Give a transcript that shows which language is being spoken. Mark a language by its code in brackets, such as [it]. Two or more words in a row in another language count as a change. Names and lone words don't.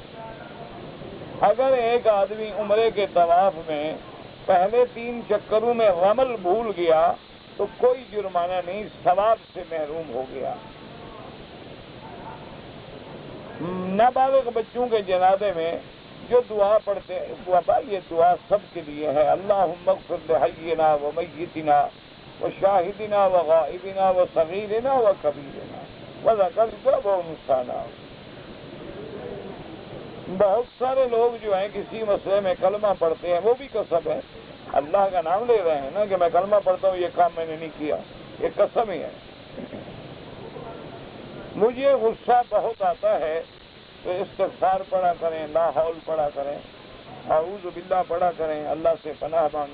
[ur] اگر ایک آدمی عمرے کے طواف میں پہلے 3 چکروں میں رمل بھول گیا تو کوئی جرمانہ نہیں، ثواب سے محروم ہو گیا۔ نابالغ بچوں کے جنازے میں جو دعا پڑھتے ہیں، بابا یہ دعا سب کے لیے ہے، [ar] اللہم اغفر لحینا و میتنا و شاہدنا و غائبنا و صغیرنا و کبیرنا وذکرنا و انثانا۔ [ur] بہت سارے لوگ جو ہیں کسی مسئلے میں کلمہ پڑھتے ہیں، وہ بھی قسم ہے، اللہ کا نام لے رہے ہیں نا کہ میں کلمہ پڑھتا ہوں، یہ کام میں نے نہیں کیا، یہ قسم ہی ہے۔ مجھے غصہ بہت آتا ہے تو استغفار پڑھا کریں، [ar] لا حول [ur] پڑھا کریں، [ar] اعوذ باللہ [ur] پڑھا کریں، اللہ سے پناہ مانگیں۔